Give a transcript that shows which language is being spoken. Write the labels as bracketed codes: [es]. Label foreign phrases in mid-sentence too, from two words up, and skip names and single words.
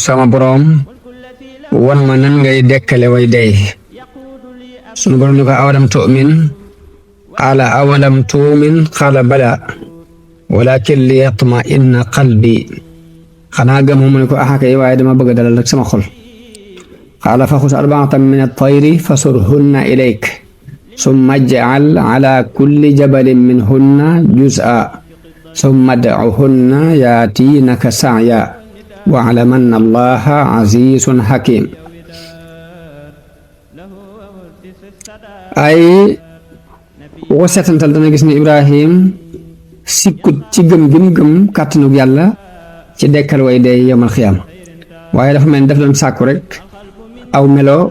[wo] sama boroom wan ma nan ngay dekkale way dey sunu boroom ni ko [ar] أولم تؤمن قال أولم تؤمن قال بلى ولكن ليطمئن قلبي [wo] xanaa gëm mu ne ko axakay waaye dama bëgg a dalal rek sama xol [ar] قال فخذ أربعة من الطير فصرهن إليك ثم اجعل على كل جبل منهن جزءا ثم ادعهن يأتينك سعيا واعلم أن الله عزيز حكيم [wo] ay woo seetantal dana gis ne Ibrahim sikkut ci gëm kàttanug yàlla ci dekkal way dee [ar] يوم القيامة [wo] waaye dafa mel ni daf doon sàkku rek